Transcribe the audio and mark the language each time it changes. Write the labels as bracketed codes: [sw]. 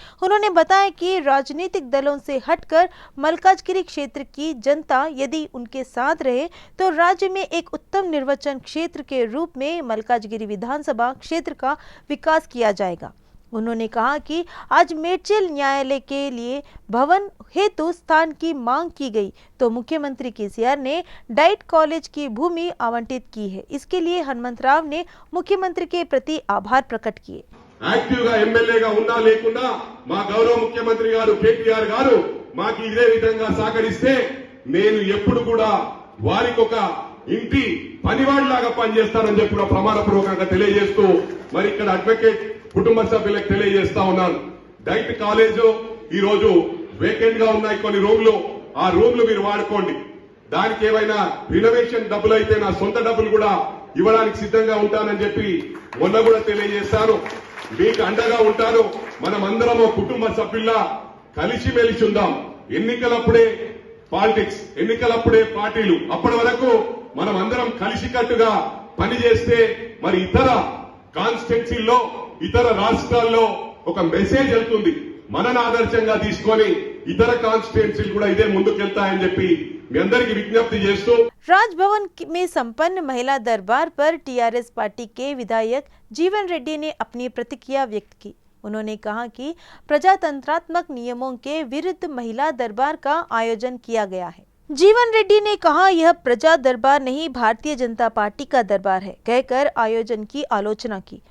[hi] उन्होंने बताया कि राजनीतिक दलों से हटकर मलकाजगिरी क्षेत्र की जनता यदि उनके साथ रहे तो राज्य में एक उत्तम निर्वाचन क्षेत्र के रूप में मलकाजगिरी विधानसभा क्षेत्र का विकास किया जाएगा। उन्होंने कहा कि आज मेडचल न्यायालय के लिए भवन हेतु स्थान की मांग की गई तो मुख्यमंत्री केसीआर ने डाइट कॉलेज की भूमि आवंटित की है। इसके लिए हनुमंत राव ने मुख्यमंत्री के प्रति आभार प्रकट किए। [te] యాక్టివ్గా ఎమ్మెల్యేగా ఉన్నా లేకున్నా మా గౌరవ ముఖ్యమంత్రి గారు కేటీఆర్ గారు మాకు ఇదే విధంగా సహకరిస్తే నేను ఎప్పుడు కూడా వారికి ఒక ఇంటి పనివాడిలాగా పనిచేస్తానని చెప్పి కూడా ప్రమాణపూర్వకంగా తెలియజేస్తూ మరి ఇక్కడ అడ్వకేట్ కుటుంబ సభ్యులకు తెలియజేస్తా ఉన్నాను। డైట్ కాలేజ్ ఈ రోజు వేకెంట్ గా ఉన్నాయి కొన్ని రూమ్లు, ఆ రూమ్లు మీరు వాడుకోండి। దానికి ఏమైనా రినోవేషన్ డబ్బులు అయితే నా సొంత డబ్బులు కూడా ఇవ్వడానికి సిద్ధంగా ఉంటానని చెప్పి మొన్న కూడా తెలియజేస్తాను। మీకు అండగా ఉంటాను। మనమందరం కుటుంబ సభ్యుల్లా కలిసిమెలిసి ఉందాం। ఎన్నికలప్పుడే పాలిటిక్స్, ఎన్నికలప్పుడే పార్టీలు, అప్పటి వరకు మనం అందరం కలిసికట్టుగా పనిచేస్తే మరి ఇతర కాన్స్టిట్యున్సీల్లో ఇతర రాష్ట్రాల్లో ఒక మెసేజ్ వెళ్తుంది। మనని ఆదర్శంగా తీసుకొని ఇతర కాన్స్టిట్యున్సీలు కూడా ఇదే ముందుకెళ్తాయని చెప్పి మీ అందరికీ విజ్ఞప్తి చేస్తూ [hi] राजभवन में संपन्न महिला दरबार पर टीआरएस पार्टी के विधायक जीवन रेड्डी ने अपनी प्रतिक्रिया व्यक्त की। उन्होंने कहा कि प्रजातंत्रात्मक नियमों के विरुद्ध महिला दरबार का आयोजन किया गया है। जीवन रेड्डी ने कहा यह प्रजा दरबार नहीं भारतीय जनता पार्टी का दरबार है कहकर आयोजन की आलोचना की।